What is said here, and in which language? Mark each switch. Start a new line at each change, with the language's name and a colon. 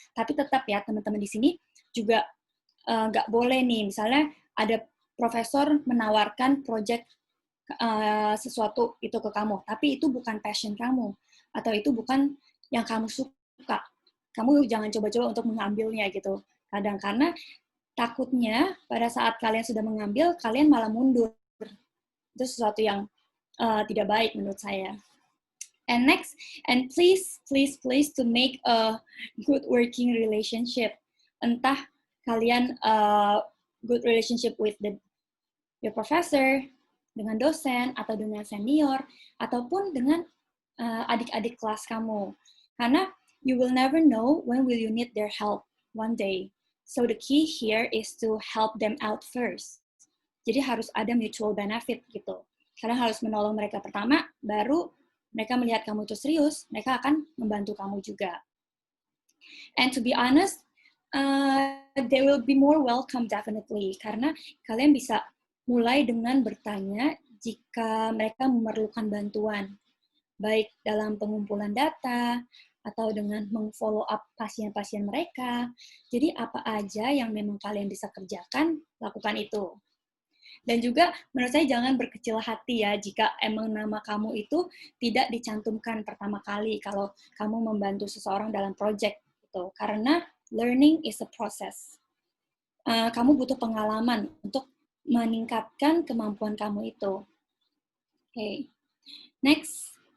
Indonesian: Tapi tetap ya teman-teman di sini juga nggak boleh nih, misalnya ada profesor menawarkan proyek sesuatu itu ke kamu, tapi itu bukan passion kamu atau itu bukan yang kamu suka. Kamu jangan coba-coba untuk mengambilnya gitu. Kadang karena takutnya pada saat kalian sudah mengambil, kalian malah mundur. Itu sesuatu yang tidak baik menurut saya.
English: And next, and please to make a good working relationship.
Indonesian: Entah kalian
English: good relationship with your professor,
Indonesian: dengan dosen, atau dengan senior, ataupun dengan adik-adik kelas kamu. Karena
English: You will never know when will you need their help one day. So the key here is to help them out first.
Indonesian: Jadi harus ada mutual benefit gitu. Kalian harus menolong mereka pertama, baru mereka melihat kamu itu serius, mereka akan membantu kamu juga.
English: And to be honest, they will be more welcome definitely,
Indonesian: karena kalian bisa mulai dengan bertanya jika mereka memerlukan bantuan, baik dalam pengumpulan data, atau dengan meng-follow up pasien-pasien mereka. Jadi apa aja yang memang kalian bisa kerjakan, lakukan itu. Dan juga menurut saya jangan berkecil hati ya jika emang nama kamu itu tidak dicantumkan pertama kali kalau kamu membantu seseorang dalam project gitu. Karena
English: learning is a process.
Indonesian: Kamu butuh pengalaman untuk meningkatkan kemampuan kamu itu. Okay. Next.